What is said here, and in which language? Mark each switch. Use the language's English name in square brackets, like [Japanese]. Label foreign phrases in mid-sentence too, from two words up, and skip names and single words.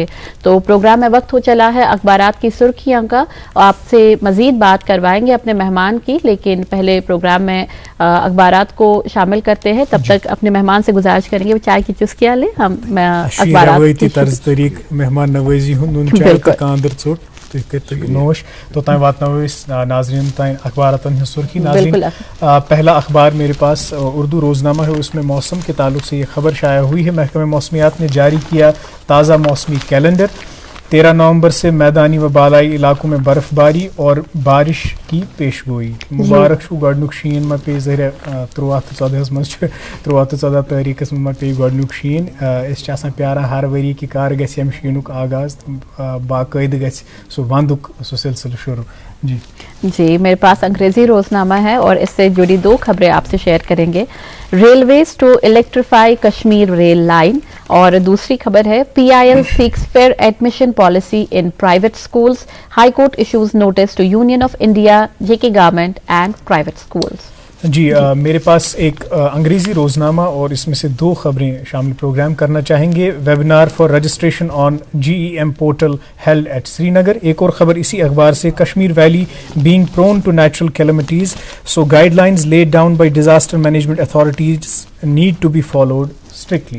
[Urdu] تو پروگرام میں وقت ہو چلا ہے اخبارات کی سرخیاں کا, آپ سے مزید بات کروائیں گے اپنے مہمان کی, لیکن پہلے پروگرام میں اخبارات کو شامل کرتے ہیں. تب تک اپنے مہمان سے گزارش کریں گے وہ چائے کی چسکیاں لیں, ہم اخبارات [Kashmiri] طریق مہمان نوازی ہند نون چائے تو کاندر ژوٚٹ تُہۍ کٔرِو نوش. توتام واتناوو أسۍ ناظرین تام اخباراتن ہٕنٛز سرخی. [Urdu] ناظرین, پہلا اخبار میرے پاس اردو روزنامہ ہے, اس میں موسم کے تعلق سے یہ خبر شائع ہوئی ہے. محکمہ موسمیات نے جاری کیا تازہ موسمی کیلنڈر. 13 نومبر سے میدانی و بالائی علاقوں میں برف باری اور بارش کی پیش گوئی. [Kashmiri] مبارک چھُ گۄڈنیُک شیٖن ما پیٚیہِ ظٲہرا 13 تہٕ 14 منٛز چھُ 13 تہٕ 14 تٲریٖخس منٛز ما پیٚیہِ گۄڈنیُک شیٖن. أسۍ چھِ آسان پیاران ہر ؤری کہِ کر گژھِ ییٚمہِ شیٖنُک آغاز, باقٲعدٕ گژھِ سُہ ونٛدُک سُہ سلسلہٕ شروع. [Urdu] جی میرے پاس انگریزی روزنامہ ہے اور اس سے جڑی 2 خبریں آپ سے شیئر کریں گے. [English] Railways to electrify Kashmir rail line, [Urdu] اور دوسری خبر ہے [English] PIL seeks fair admission policy in private schools. High Court issues notice to Union of India, JK Government and private schools. [Urdu] جی میرے پاس ایک انگریزی روزنامہ اور اس میں سے 2 خبریں شامل پروگرام کرنا چاہیں گے. [English] Webinar for registration on GEM portal held at Srinagar. [Urdu] ایک اور خبر اسی اخبار سے, [English] Kashmir valley being prone to natural calamities so guidelines laid down by disaster management authorities need to be followed strictly.